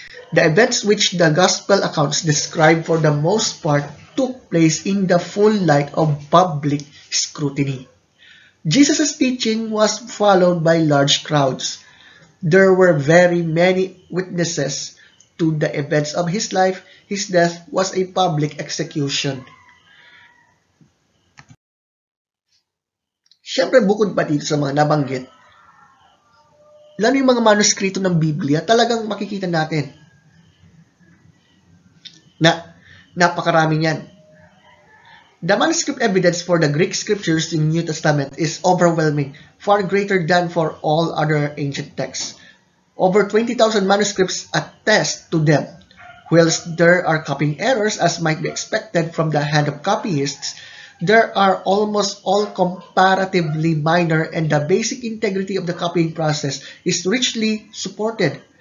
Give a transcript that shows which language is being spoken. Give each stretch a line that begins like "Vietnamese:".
English: The events which the gospel accounts describe for the most part took place in the full light of public scrutiny. Jesus' teaching was followed by large crowds. There were very many witnesses to the events of his life. His death was a public execution.
Filipino: Siyempre, bukod pa dito sa mga nabanggit, lalo yung mga manuskrito ng Biblia, talagang makikita natin na napakarami niyan.
English: The manuscript evidence for the Greek scriptures in New Testament is overwhelming, far greater than for all other ancient texts. Over 20,000 manuscripts attest to them. Whilst there are copying errors, as might be expected from the hand of copyists, there are almost all comparatively minor, and the basic integrity of the copying process is richly supported.